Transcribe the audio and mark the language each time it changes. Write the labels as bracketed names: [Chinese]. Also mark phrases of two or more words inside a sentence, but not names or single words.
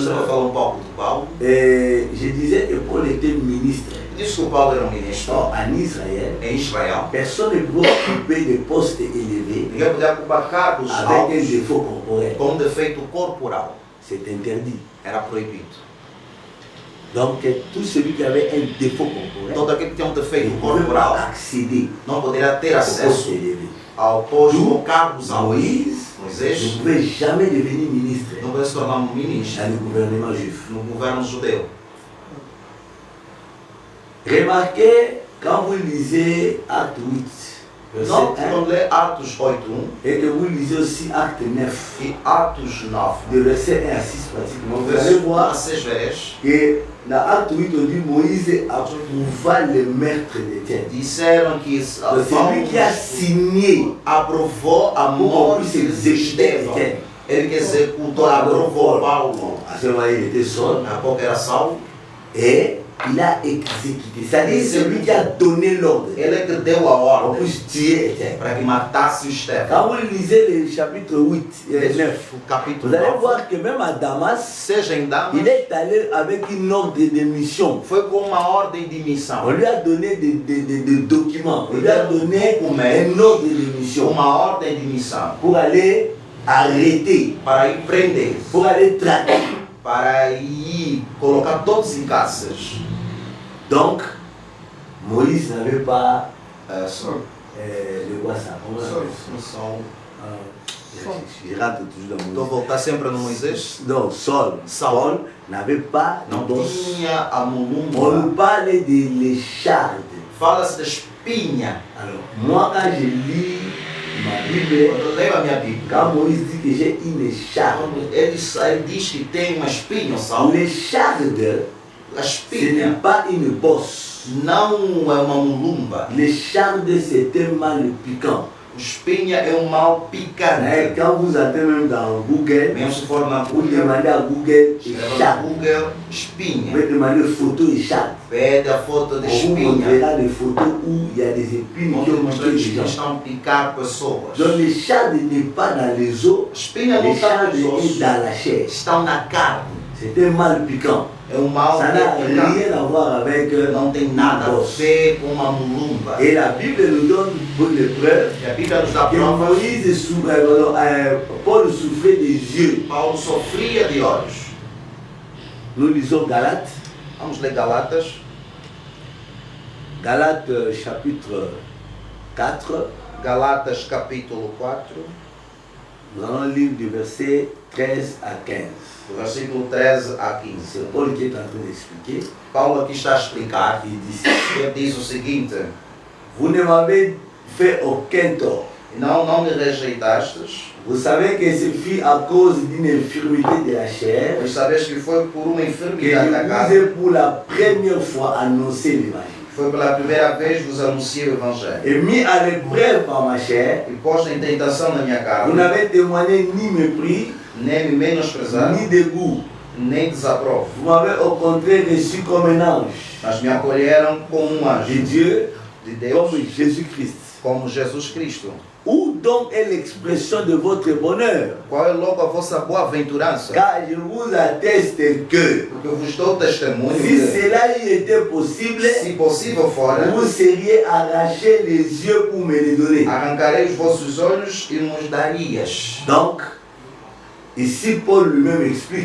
[Portuguese] Estava a falar um pouco do Paulo. [French] Et je disais que Paul était ministre. [Portuguese] Disse que o Paulo era um ministro [French] Or, en Israël, [Portuguese] em Israel. [French] personne ne peut occuper de postes élevés [Portuguese] Ninguém podia ocupar cargos [French] avec un [Portuguese] altos [French] défaut corporel. [Portuguese] com defeito corporal. [French] C'est interdit. [Portuguese] Era proibido. [French] Donc, tout celui qui avait un défaut corporel [Portuguese] Todo aquele que tinha um [French] ne [Portuguese] defeito [French] pouvait pas [Portuguese] corporal [French] accéder [Portuguese] não poderia ter [French] au poste [Portuguese] acesso [French] élevé. [Portuguese] ao posto ou cargos altos. [French] Moïse ne [Portuguese] Moisés [French] pouvait jamais devenir ministre [Portuguese] não podia se tornar um ministro [French] dans le gouvernement juif. [Portuguese] no governo judeu. [French] Remarquez, quand vous lisez Acte 8, verset [Portuguese] Não, [French] 1, [Portuguese] quando lê Atos 8.1 [French] et que vous lisez aussi Acte 9, [Portuguese] e Atos 9, [French] de verset 1 à 6 pratiquement, [Portuguese] no [French] vous allez [Portuguese] verso 1 a [French] voir [Portuguese] 6 verés, [French] que dans Acte 8, on dit Moïse approuva le maître d'Étienne. [Portuguese] disseram que [French] Donc, c'est lui qui a signé [Portuguese] aprovou a [French] pour qu'on [Portuguese] morte [French] puisse [Portuguese] de [French] exécuter [Portuguese] Estevão. [French] Étienne. [Portuguese] Ele que executou, aprovou Paulo. [French] À ce moment, il était seul [Portuguese] Na época era Saulo. [French] et il a exécuté. C'est-à-dire, c'est lui qui a donné l'ordre [Portuguese] Ele é que deu a [French] pour qu'on [Portuguese] ordem [French] puisse tuer Étienne. [Portuguese] para que matasse Estevão. [French] Quand vous lisez le chapitre 8 et 9, [Portuguese] O capítulo [French] vous allez [Portuguese] 9, [French] voir que même à Damas, [Portuguese] seja em Damas, [French] il est allé avec une ordre de mission. [Portuguese] foi com uma ordem de [French] On [Portuguese] missão. [French] lui a donné des documents, on lui a donné un ordre de mission [Portuguese] Uma ordem de missão [French] pour aller arrêter, [Portuguese] para ir prender, [French] pour aller traquer. [Portuguese] para ir colocar todos em caças. [French] Donc, Moïse n'avait pas [Portuguese] Só [French] le quoi ça comment on appelle ça? Je rentre toujours dans [Portuguese] Estou a [French] Moïse. [Portuguese] voltar sempre no Moisés. [French] Donc, Saul n'avait pas [Portuguese] Não [French] de dos. [Portuguese] tinha a [French] On [Portuguese] mulumba. [French] nous parle de l'écharde. [Portuguese] Fala-se da espinha. [French] Alors, moi, quand je lis ma Bible, [Portuguese] Quando eu leio a minha Bíblia, [French] quand Moïse dit que j'ai une écharde, [Portuguese] quando ele diz que tem uma espinha, o Saulo, [French] l'écharde, [Portuguese] a [French] ce [Portuguese] espinha [French] n'est pas une bosse. [Portuguese] não é uma mulumba. [French] L'écharde, c'est un mal piquant. [Portuguese] Espinha é um mal [French] Et [Portuguese] picante. [French] quand vous entrez même dans Google, [Portuguese] Mesmo se for na [French] vous [Portuguese] Google, [French] demandez à Google [Portuguese] escreva no [French] écharde. [Portuguese] Google, [French] Vous [Portuguese] espinha. [French] pouvez demander photo écharde. [Portuguese] Pede a foto de [French] On vous [Portuguese] espinha. [French] montrera des photos où il y a des épines qui [Portuguese] Onde [French] ont [Portuguese] mostra [French] piqué [Portuguese] que [French] les gens. [Portuguese] estão a picar pessoas. [French] Donc l'écharde n'est pas dans les os, [Portuguese] Espinha não está [French] l'écharde [Portuguese] nos [French] est [Portuguese] ossos, [French] dans la chair. [Portuguese] estão na carne. [French] C'est un mal piquant. [Portuguese] É um mal [French] Ça n'a [Portuguese] picante. [French] rien à voir avec [Portuguese] Não tem nada a [French] bosse. [Portuguese] ver com uma mulumba. [French] Et la Bible nous donne beaucoup de preuves [Portuguese] E a Bíblia nos dá [French] que [Portuguese] provas. [French] Paul souffrait des yeux. [Portuguese] Paulo sofria de olhos. [French] Nous lisons Galates, [Portuguese] Vamos ler Galatas. [French] Galates chapitre 4. [Portuguese] Galatas capítulo 4, [French] Nous allons lire du verset 13 à 15. [Portuguese] do versículo 13 a 15. [French] C'est Paul qui est en train d'expliquer. [Portuguese] Paulo aqui está a explicar. [French] Il dit, [Portuguese] Ele diz o seguinte: [French] vous ne m'avez fait aucun tort. [Portuguese] não me rejeitastes, [French] Vous savez que ce fut à cause d'une infirmité de la chair [Portuguese] pois sabes que foi por uma [French] que [Portuguese] enfermidade da [French] je vous [Portuguese] carne. [French] ai pour la première fois annoncé l'évangile. [Portuguese] Foi pela primeira vez vos anunciei o Evangelho. [French] Et mis à l'épreuve par ma chair, [Portuguese] E posto em tentação na minha [French] vous [Portuguese] carne, [French] n'avez témoigné ni mépris, [Portuguese] nem me menosprezado, [French] ni dégoût, [Portuguese] nem desaprovo. [French] Vous m'avez au contraire reçu comme un ange [Portuguese] Mas me acolheram como um [French] de [Portuguese] anjo [French] Dieu, [Portuguese] de Deus, [French] comme Jésus-Christ. [Portuguese] como Jesus Cristo. [French] Où donc est l'expression de votre bonheur? [Portuguese] Qual é logo a vossa boa-aventurança? [French] Car je vous atteste que [Portuguese] Porque eu vos dou testemunho [French] si [Portuguese] que, [French] cela y était possible, [Portuguese] se possível fora, [French] vous seriez arraché les yeux pour me les donner. [Portuguese] arrancarei os vossos olhos e nos darias. [French] Donc, ici Paul lui-même explique.